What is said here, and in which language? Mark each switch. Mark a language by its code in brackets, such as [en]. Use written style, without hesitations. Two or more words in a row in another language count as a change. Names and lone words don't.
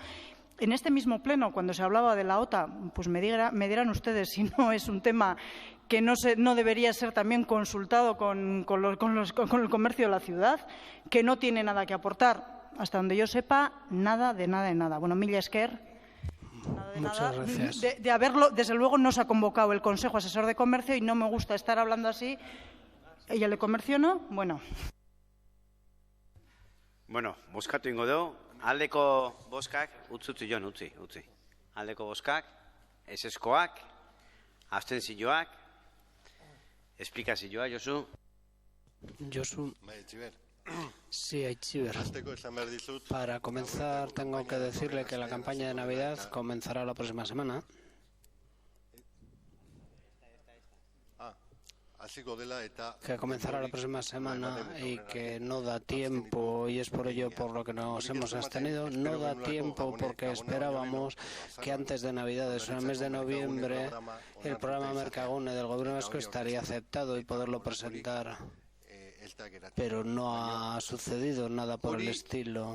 [es] En este mismo pleno, cuando se hablaba de la OTA, pues me dirán ustedes si no es un tema que no debería ser también consultado con el comercio de la ciudad, que no tiene nada que aportar. Hasta donde yo sepa, nada de nada. [eu] Bueno, mila esker. [es] Muchas gracias. De haberlo, desde luego, no se ha convocado el Consejo Asesor de Comercio y no me gusta estar hablando así. ¿Ella le comercio no? Bueno. [eu] Bueno, bozkatu ingo dugu. Aldeko bozkak, utzi. Aldeko bozkak, ezezkoak, abstentzioak, esplikazioa, Josu. [es] Sí, Aichiber. Para comenzar, tengo que decirle que la campaña de Navidad comenzará la próxima semana. que comenzará la próxima semana y que no da tiempo, y es por ello por lo que nos hemos abstenido, no da tiempo porque esperábamos que antes de Navidades, en el mes de noviembre, el programa Mercagune del Gobierno vasco estaría aceptado y poderlo presentar, pero no ha sucedido nada por el estilo.